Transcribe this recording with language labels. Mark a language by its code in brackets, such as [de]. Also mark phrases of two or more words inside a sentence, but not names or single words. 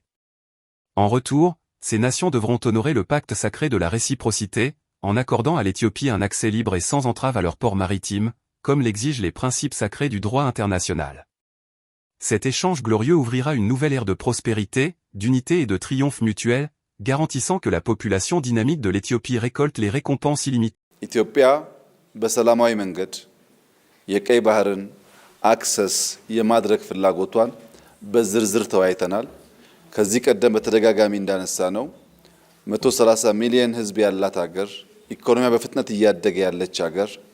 [fr] En retour, ces nations devront honorer le pacte sacré de la réciprocité, en accordant à l'Éthiopie un accès libre et sans entrave à leurs ports maritimes, comme l'exigent les principes sacrés du droit international. Cet échange glorieux ouvrira une nouvelle ère de prospérité, d'unité et de triomphe mutuel, garantissant que la population dynamique de l'Éthiopie récolte les récompenses illimitées. [am] ኢትዮጵያ በሰላማዊ መንገድ የቀይ ባህርን አክሰስ የማድረግ ፍላጎቷን በዝርዝር ተወያይተናል። ከዚህ ቀደም በተደጋጋሚ እንዳነሳ ነው 130 ሚሊዮን ህዝብ ያላት ሀገር ኢኮኖሚያ በፍጥነት እያደገ ያለች ሀገር